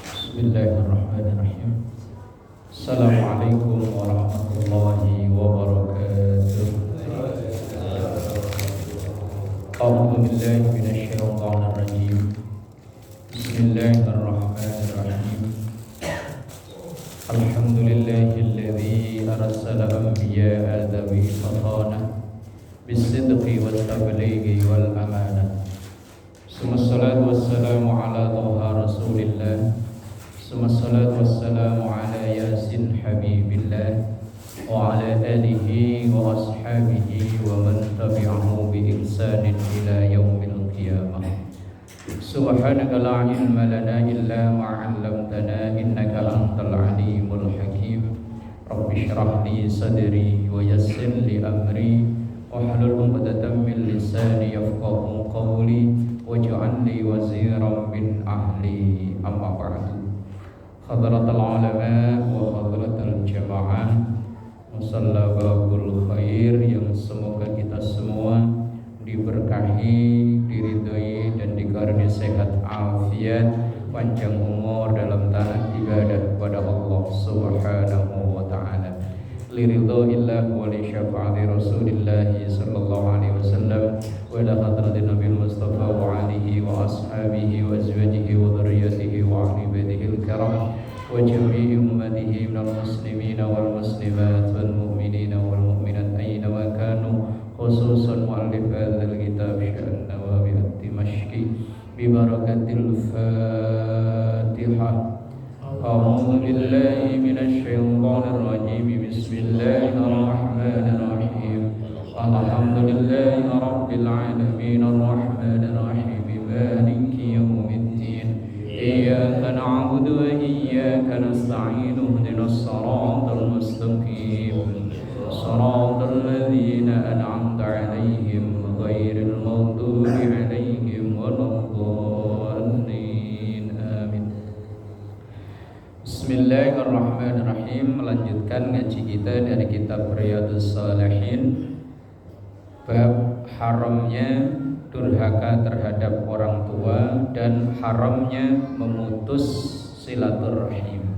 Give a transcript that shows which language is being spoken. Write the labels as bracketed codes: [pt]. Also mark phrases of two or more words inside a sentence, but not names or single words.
[ar] بسم الله الرحمن الرحيم. السلام عليكم ورحمة الله وبركاته. أعوذ بالله من الشيطان الرجيم. بسم الله الرحمن الرحيم. الحمد لله الذي أرسل الأنبياء ذوي الفطانة بالصدق والتبليغ والأمانة. والصلاة والسلام على طه رسول الله. والصلاة والسلام على يس حبيب الله. وعلى آله وأصحابه ومن تبعه بإحسان إلى يوم القيامة. سبحانك لا علم لنا إلا ما علمتنا إنك أنت العليم الحكيم. رب اشرح لي صدري ويسر لي أمري واحلل عقدة من لساني يفقهوا قولي واجعلني وزيرا من أهلي. أما بعد. حضرة العلماء وحضرة الجماعة، مصلب الخير, [id] yang semoga kita semua diberkahi, diridhoi dan dikaruniai sehat afiat, panjang umur dalam taat ibadah kepada [ar] الله سبحانه وتعالى. لرضا الله ولشفاعة رسول الله صلى الله عليه وسلم وإلى حضرة النبي المصطفى وآله وأصحابه وأزواجه وذرياته وأهل بيته الكرام وجميع أمته من المسلمين والمسلمات والمؤمنين والمؤمنات أينما كانوا، خصوصا مؤلف هذا الكتاب شيخ نووي الدمشقي ببركة الفاتحة. أعوذ بالله من الشيطان الرجيم. بسم الله الرحمن الرحيم. الحمد لله رب العالمين الرحمن الرحيم مالك يوم الدين. إياك نعبد وإياك نستعين. اهدنا الصراط المستقيم. صراط الذين أنعمت عليهم غير المغضوب عليهم ولا الضالين. Amin. بسم الله الرحمن الرحيم. [id] Melanjutkan ngaji kita dari kitab Riyadhus Shalihin, bab haramnya durhaka terhadap orang tua dan haramnya memutus silaturahim.